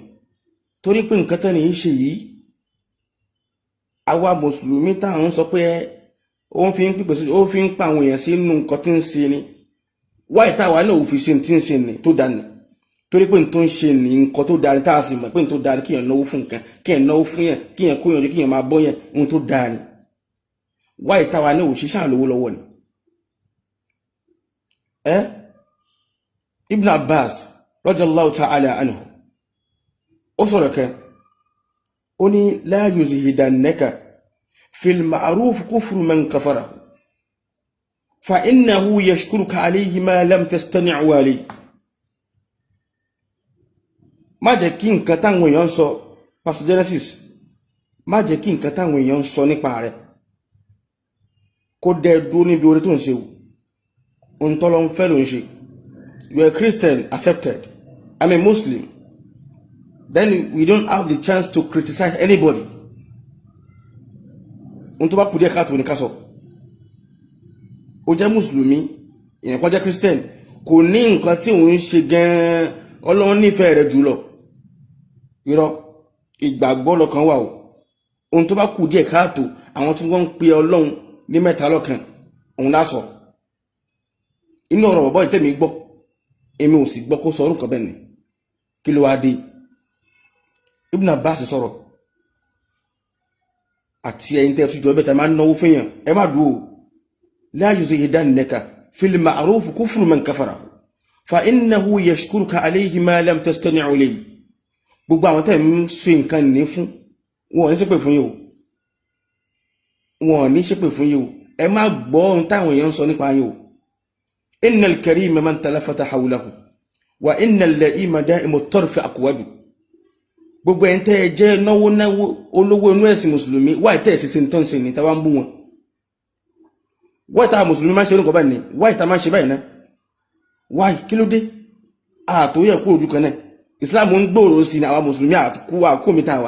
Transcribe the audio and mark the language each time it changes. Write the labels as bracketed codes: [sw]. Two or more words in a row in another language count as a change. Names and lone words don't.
[yo] Torí pé nǹkan tán ní ṣe yìí, àwa mùsùlùmí táwọn sọ pé ó fi ń pípẹ́ sí, ó fi ń pa àwọn èèyàn sínú nǹkan tí ń ṣe ni. Wáyé táwa náà ò fi ṣe tí ń ṣe ni tó dání. Torí pé n tó ń ṣe ní nǹkan tó dáa ní tá a sì mọ̀ pé n tó dáa ní kíyàn náwó fún nǹkan, kíyàn náwó fún yẹn, kíyàn kó yànjú, kíyàn máa bọ́ yẹn, n tó dáa ní. Wáyé táwa náà ò ṣe ṣáà lówó lọ́wọ́ ni. [ar] ابن عباس رضي الله تعالى عنه [yo] ó sọ̀rọ̀ kan, ó ní [ar] لا يزهدنك في المعروف كفر من كفر فإنه يشكرك عليه ما لم تصطنع عليه. [yo] Má jẹ́ kí nǹkan táwọn èèyàn sọ, Pastor Genesis, má jẹ́ kí nǹkan táwọn èèyàn sọ nípa rẹ̀ kó dẹ dúró níbi orí tó ń ṣe ohun tọ́lọ́ ń fẹ́ ló ń ṣe. [en] You are a Christian, accepted. I'm a Muslim. Then we don't have the chance to criticize anybody. [yo] Ohun tó bá kù díẹ̀ káàtó ní ká sọ. Ó jẹ́ Mùsùlùmí, èèyàn kan jẹ́ Christian, kò ní nǹkan tí òun ń ṣe gan-an Ọlọ́run nífẹ̀ẹ́ rẹ̀ jùlọ. Irọ́, ìgbàgbọ́ lọ́kàn wà o. Ohun tó bá kù díẹ̀ káàtó, àwọn tí wọ́n ń pe Ọlọ́run ní mẹ́ta lọ́kan, òun lásọ. Inú ọ̀rọ̀ bọ̀bọ̀ ìtẹ́mi gbọ́, èmi ò sì gbọ́ kó sọ orúkọ bẹ́ẹ̀ ni. Kí ló wá dé? Ibn Abbas sọ̀rọ̀, àti ẹ̀yin tẹ́ tún jọ bẹ́ẹ̀ tẹ́ máa ń náwó fún yàn, ẹ má dúró. [ar] لا يزهدنك في المعروف كفر من كفر فإنه يشكرك عليه ما لم تصطنع عليه. [yo] Gbogbo àwọn tẹ́ ń ṣe nǹkan ní fún, wọn ò ní ṣépè fún yín o. Ẹ má gbọ́ ohun táwọn èèyàn sọ nípa yín o. [ar] إن الكريم من تلفت حوله وإن اللئيم دائم الطرف أقود. [yo] Gbogbo ẹ̀yin tẹ́ jẹ́ náwó olówó inú ẹ̀sìn mùsùlùmí, wáyé tẹ́ ṣe nǹkan ṣe ní táwa ń bú wọn. Wáyé táwa mùsùlùmí máa ń ṣe nǹkan báyìí ni, wáyé táwa máa ń ṣe báyìí náà. Why? Kí ló dé? Àtò yẹ kó ojú kan náà. Islam ń gbòòrò sí ní àwọn Mùsùlùmí àkómítà wa.